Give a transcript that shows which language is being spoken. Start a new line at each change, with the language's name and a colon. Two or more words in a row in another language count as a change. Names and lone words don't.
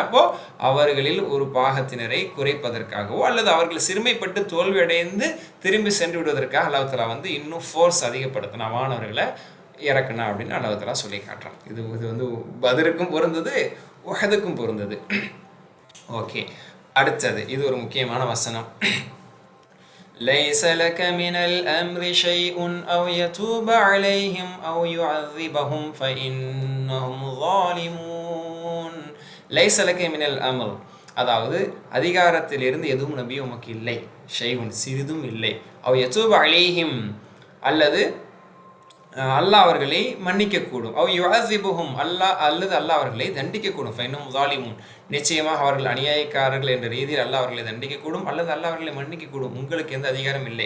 Tamil: அப்போது அவர்களில் ஒரு பாகத்தினரை குறைப்பதற்காகவோ அல்லது அவர்கள் சிறுமைப்பட்டு தோல்வியடைந்து திரும்பி சென்று விடுவதற்காக
Arabic: الله تعالى
Tamil: இன்னும் ஃபோர்ஸ் அதிகப்படுத்தினா வானவர்களை இறக்குனா அப்படின்னு
Arabic: الله تعالى
Tamil: சொல்லி காட்டுறான். இது பத்ருக்கும் பொருந்தது, உஹதுக்கும் பொருந்தது. ஓகே, அடுத்தது இது ஒரு முக்கியமான வசனம்.
Arabic: ليس لك من الأمر شيء أو يتوب عليهم أو يعذبهم فإنهم ظالمون. ليس لك من الأمر,
Tamil: அதாவது அதிகாரத்திலிருந்து எதுவும் நபி உமக்கு இல்லை, ஷைஉன் சிறிதும் இல்லை,
Arabic: أو يتوب عليهم
Tamil: அல்லது அல்லாஹ் அவர்களை மன்னிக்கக்கூடும்,
Arabic: أو يعذبهم
Tamil: அல்லது அல்லாஹ் அவர்களை தண்டிக்கக்கூடும்,
Arabic: فإنهم ظالمون
Tamil: நிச்சயமாக அவர்கள் அநியாயக்காரர்கள் என்ற ரீதியில் அல்லாஹ் அவர்களை தண்டிக்கக்கூடும் அல்லது அல்லாஹ் அவர்களை மன்னிக்கக்கூடும், உங்களுக்கு எந்த அதிகாரம் இல்லை.